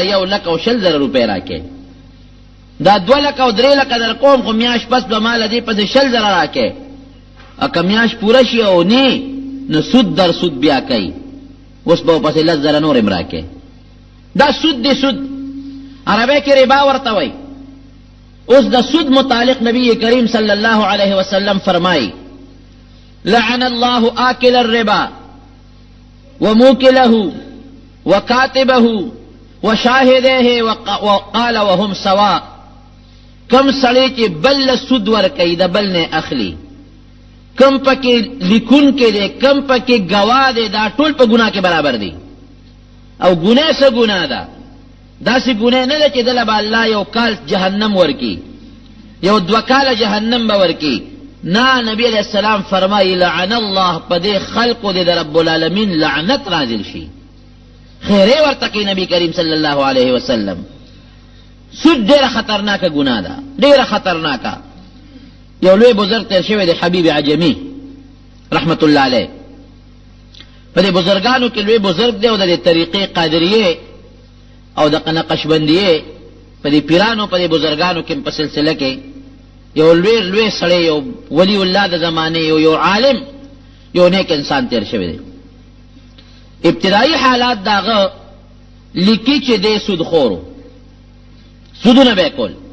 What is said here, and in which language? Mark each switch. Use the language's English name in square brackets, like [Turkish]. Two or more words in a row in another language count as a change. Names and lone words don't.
[Pashto] 1,00,000 روپے راکې دا 2,00,000 او 3,00,000 در کوم خو میاش پس به مال دې په 1,00,000 راکې اکه میاش پوره شي او نه نو سود در سود بیا کوي اوس به پس 1,00,000 نور هم راکې دا سود دی سود عربی کې ربا ورته وای اوس د سود متعلق نبی کریم [Arabic] صلی الله علیه وسلم [Pashto] فرمایي [Arabic] لعن الله آكل الربا وموكله وكاتبه وشاهده وقال وهم سواء [Pashto] کم سړی چې بل سود ورکوي د بل نه اخلي کم پکې لیکون کې دی کم پکې گواه دی دا ټول په ګناه کې برابر دي او ګناه څه ګناه ده داسې ګناه نه ده چې دله به الله یو کال جهنم ورکی یو 2 کاله جهنم به ورکی نا نبی [Arabic] علیہ السلام [Pashto] فرمائی [Arabic] لعن اللہ [Pashto] پدے خلق دے رب العالمین لعنت نازل شي خیرے ورتقی نبی کریم [Arabic] صلی اللہ علیہ وسلم [Pashto] سود ډیر خطرناک گناہ ده ډیر خطرناک یو لوی بزرگ تیر شوی دی حبیب عجمی [Arabic] رحمت اللہ علیہ [Pashto] پدے بزرگانو کې لوی بزرگ دی او د طریقې قادریه او د نقشبندیه پدے پیرانو پدے بزرگانو کې په سلسله کې یو لوی سړی یو ولی الله د زمانه یو عالم یو نیک انسان تیر شوی دی ابتدائی حالات داغه لیکي چې دی سود خورو سودونه به کول